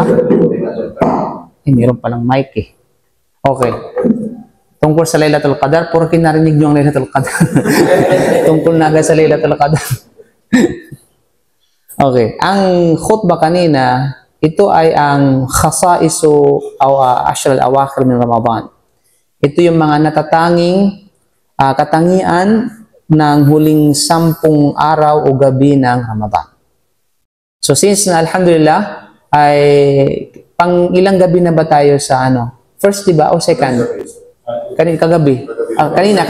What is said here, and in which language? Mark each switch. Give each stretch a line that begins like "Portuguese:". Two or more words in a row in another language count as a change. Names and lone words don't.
Filipino: Meron palang mic eh. Okay. Tungkol sa Laylatul Qadar, puro kinarinig nyo ang Laylatul Qadar. Tungkol na agad sa Laylatul Qadar. Okay. Ang khutbah kanina, ito ay ang
Arabic: خصائص العشر الأواخر من رمضان.
Filipino: Ito yung mga natatanging katangian ng huling 10 araw o gabi ng Ramadan. So since na alhamdulillah ay pang ilang gabi na ba tayo sa ano? First, diba? O second? Kagabi. Kanina.